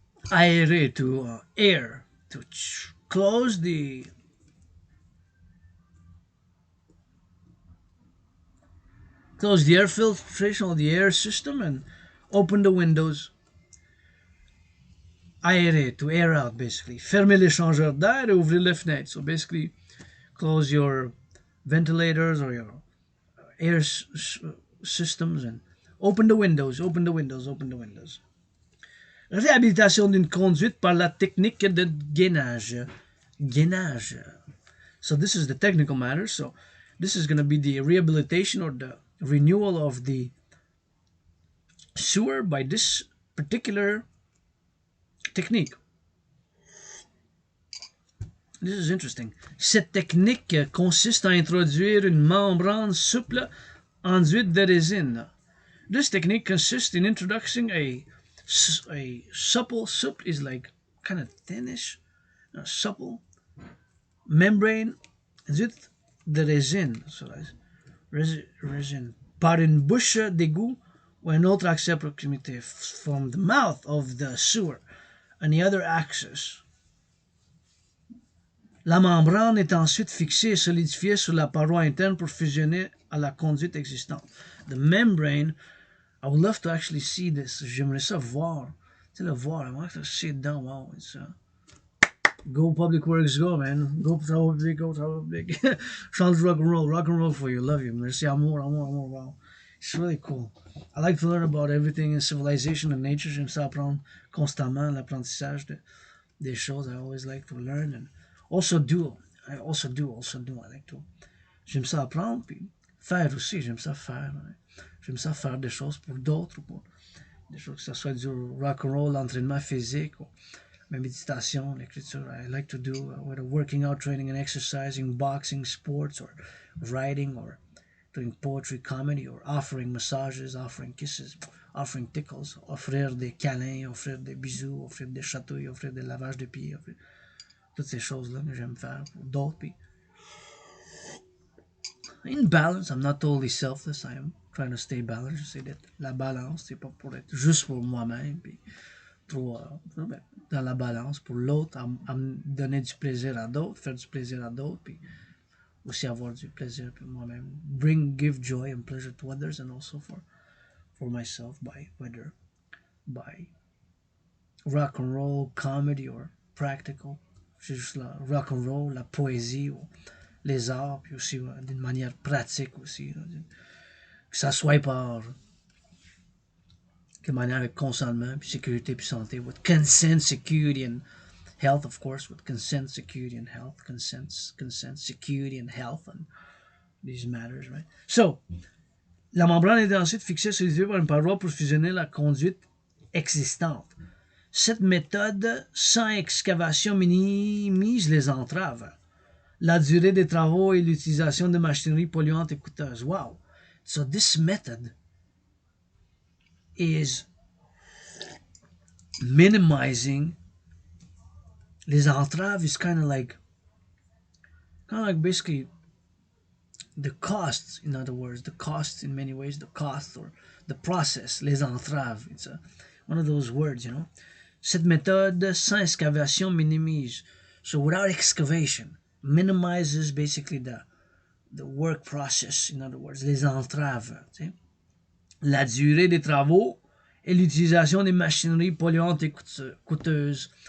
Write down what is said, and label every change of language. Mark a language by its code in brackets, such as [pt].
[en] Aérer, to air, to close the air filtration or the air system and open the windows. Aérer, to air out basically. [fr] Fermer l'échangeur d'air et ouvrir les fenêtres. [en] So basically, close your ventilators or your air systems and open the windows, open the windows, open the windows. [fr] Réhabilitation d'une conduite par la technique de gainage. Gainage. [en] So this is the technical matter. So this is going to be the rehabilitation or the renewal of the sewer by this particular technique. This is interesting. [fr] Cette technique consiste à introduire une membrane souple enduite de résine. [en] This technique consists in introducing a supple is like kind of thinnish, supple membrane [fr] enduite de résine. [en] So that's résine. [fr] Par une bouche d'égout ou un autre accès à proximité, [en] from the mouth of the sewer. And the other access. [fr] La membrane est ensuite fixée et solidifiée sur la paroi interne pour fusionner à la conduite existante. [en] The membrane, I would love to actually see this. [fr] J'aimerais ça voir. Tu sais, le voir. [en] I want to see it down. Wow. It's, go Public Works, go, man. [fr] Go travau publik, go travau publik. Chante [en] rock and roll for you. Love you. [fr] Merci, amour, amour, amour. [en] Wow. It's really cool. I like to learn about everything in civilization and nature. [fr] J'aime ça apprendre constamment l'apprentissage des choses. [en] I always like to learn and also do. I like to. [fr] J'aime ça apprendre puis faire aussi. J'aime ça faire. J'aime ça faire des choses pour d'autres, pour des choses que ce soit du rock and roll, l'entraînement physique, ou la méditation, l'écriture. [en] I like to do whether working out, training and exercising, boxing, sports, or writing, or doing poetry, comedy, or offering massages, offering kisses, offering tickles, [fr] offrir des câlins, offrir des bisous, offrir des chatouilles, offrir des lavages de pieds, offrir toutes ces choses-là que j'aime faire pour d'autres. [en] Puis, in balance, I'm not totally selfless, I am trying to stay balanced. [fr] J'essaie d'être la balance, c'est pas pour être juste pour moi-même, puis trop dans la balance pour l'autre, à me donner du plaisir à d'autres, faire du plaisir à d'autres, puis aussi avoir du plaisir pour moi-même. [en] Give joy and pleasure to others and also for myself by whether by rock and roll, comedy or practical. [fr] C'est juste la rock and roll, la poésie ou les arts, puis aussi d'une manière pratique aussi. Que ça soit par de manière avec consentement, puis sécurité, puis santé, [en] with consent, security and health, of course, with consent, security and health, consent, security and health, and these matters, right? [fr] So, la membrane est ensuite fixée solidifiée par une paroi pour fusionner la conduite existante. Cette méthode sans excavation minimise les entraves, la durée des travaux et l'utilisation de machinerie polluantes et coûteuses. [en] Wow! So this method is minimizing les entraves is kind of like basically the costs, in other words, the costs in many ways, the cost or the process, les entraves. It's one of those words, you know. [fr] Cette méthode sans excavation minimise. [en] So without excavation, minimizes basically the work process, in other words, les entraves. [fr] Tu sais. La durée des travaux et l'utilisation des machineries polluantes et coûteuses.